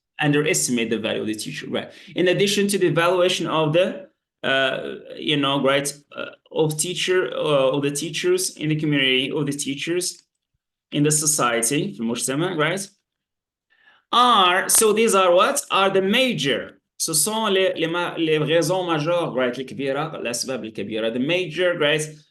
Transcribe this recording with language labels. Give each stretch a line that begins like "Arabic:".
English: Underestimate the value of the teacher, right? In addition to the evaluation of the right, of the teachers in the community, of the teachers in the society,
Arabic: في المجتمع,
English: right? So these are what? Are the major.
French: Ce sont les raisons majeures, right?
Arabic: الكبيرة, الأسباب الكبيرة.
English: The major, right?